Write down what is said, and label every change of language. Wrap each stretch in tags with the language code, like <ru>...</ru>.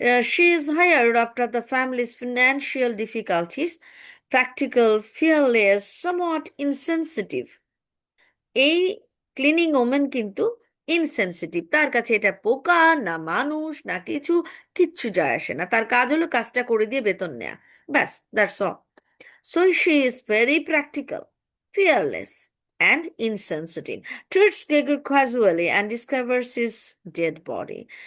<en>She is hired after the family's financial difficulties, practical, fearless, somewhat insensitive.</en> <bn>এই cleaning women কিন্তু insensitive, তার কাছে এটা পোকা না মানুষ না কিছু, কিচ্ছু যায় আসে না, তার কাজ হলো কাজটা করে দিয়ে বেতন নেয়া, ব্যাস,</bn> <en>That's all. So she is very practical, fearless and insensitive, treats Gregor casually and discovers his dead body.</en>